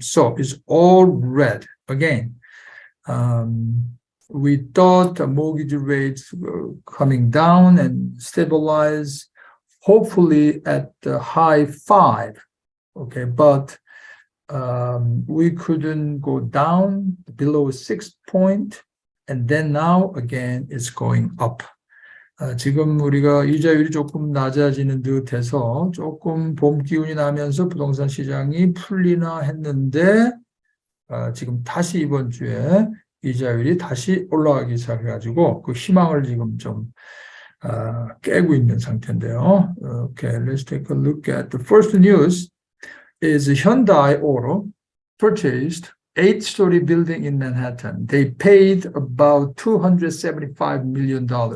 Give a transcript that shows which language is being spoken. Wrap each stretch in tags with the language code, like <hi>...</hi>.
<en>So it's all red again. We thought the mortgage rates were coming down and stabilize, hopefully at the high 5. Okay, but we couldn't go down below 6 point, and then now again it's going up.</en> <ko>지금 우리가 이자율이 조금 낮아지는 듯해서 조금 봄 기운이 나면서 부동산 시장이 풀리나 했는데 지금 다시 이번 주에 이자율이 다시 올라가기 시작해가지고 그 희망을 지금 좀 깨고 있는 상태인데요.</ko> <en>Okay, let's take a look at the first news. Is Hyundai Auto purchased 8-story building in Manhattan. They paid about $275 million.</en>